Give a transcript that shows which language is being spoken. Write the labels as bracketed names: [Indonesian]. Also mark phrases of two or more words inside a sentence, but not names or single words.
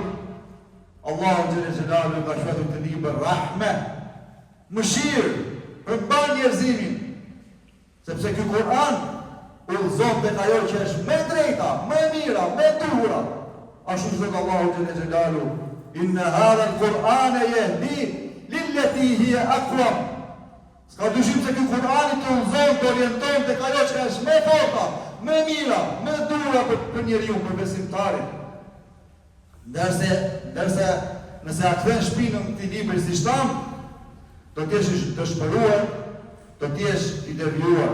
[Arabic] الله جل جلاله [Albanian] ka shkruar këtë libër rahme, mëshirë, përmban njerëzimin, sepse ky Kur'an udhëzon tek ajo që është më drejta, më e mira, më e duhura. Ashtu thot [Arabic] الله جل جلاله, إن هذا القرآن يهدي للتي هي أقوم. [Albanian] S'ka dyshim se ky Kur'ani të udhëzon, të orienton tek ajo që është më e forta, më e mira, më e duhura për njeriu, për besimtarin. Ndërsa nëse a kthen shpinën këtij libri si shtam, do t'jesh të shpëruar, do t'jesh i devijuar.